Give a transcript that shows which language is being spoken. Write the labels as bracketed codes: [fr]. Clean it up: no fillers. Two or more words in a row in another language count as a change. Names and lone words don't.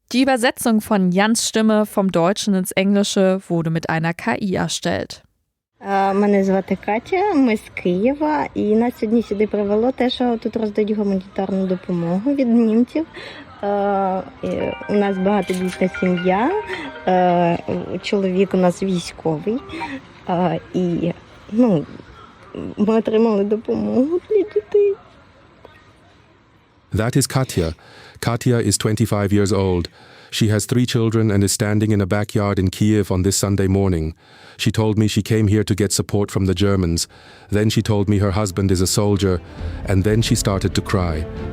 [de] Die Übersetzung von Jans Stimme vom Deutschen ins Englische wurde mit einer KI erstellt. [uk] Мене звати Катя, ми з Києва, і нас сьогодні сюди привело те, що тут роздають гуманітарну допомогу від німців. У нас багатодітна сім'я, чоловік у нас військовий, і ми отримали допомогу для дітей. [en] That is Katya. Katya is 25 years old. She has 3 children and is standing in a backyard in Kyiv on this Sunday morning. She told me she came here to get support from the Germans. Then she told me her husband is a soldier, and then she started to cry.